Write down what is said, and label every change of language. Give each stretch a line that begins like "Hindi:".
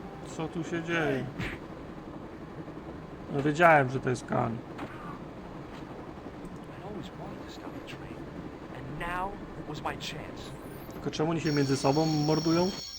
Polish: Co tu się dzieje? No wiedziałem, że to jest Khan.
English: I always wanted to stop the train, and now was my chance.
Polish: Tylko czemu oni się między sobą mordują?